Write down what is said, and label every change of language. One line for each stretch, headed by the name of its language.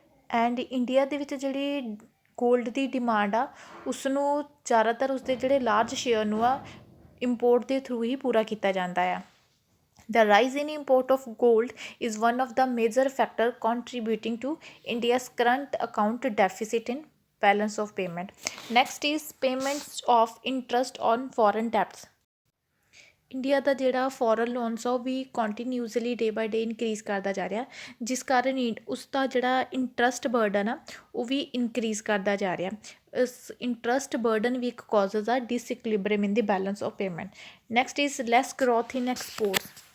Punjabi: And India ਦੇ ਵਿੱਚ ਜਿਹੜੀ ਗੋਲਡ ਦੀ ਡਿਮਾਂਡ ਆ ਉਸਨੂੰ ਜ਼ਿਆਦਾਤਰ ਉਸਦੇ ਜਿਹੜੇ ਲਾਰਜ ਸ਼ੇਅਰ ਨੂੰ ਆ ਇੰਪੋਰਟ ਦੇ ਥਰੂ ਹੀ ਪੂਰਾ ਕੀਤਾ ਜਾਂਦਾ ਆ।
English: The rise in import of gold is one of the major factors contributing to India's current account deficit in balance of payment. Next is payments of interest on foreign debts.
Punjabi: India ਦਾ ਜਿਹੜਾ foreign loans ਆ ਉਹ ਵੀ continuously day by day increase ਕਰਦਾ ਜਾ ਰਿਹਾ, ਜਿਸ ਕਾਰਨ ਉਸ ਦਾ ਜਿਹੜਾ ਇੰਟਰਸਟ ਬਰਡਨ ਆ ਉਹ ਵੀ ਇਨਕਰੀਜ਼ ਕਰਦਾ ਜਾ ਰਿਹਾ। ਇਸ ਇੰਟਰਸਟ ਬਰਡਨ ਵੀ ਇੱਕ ਕਾਜ਼ਜ਼ ਆ
English: Disequilibrium in the balance of payment. Next is less growth in exports.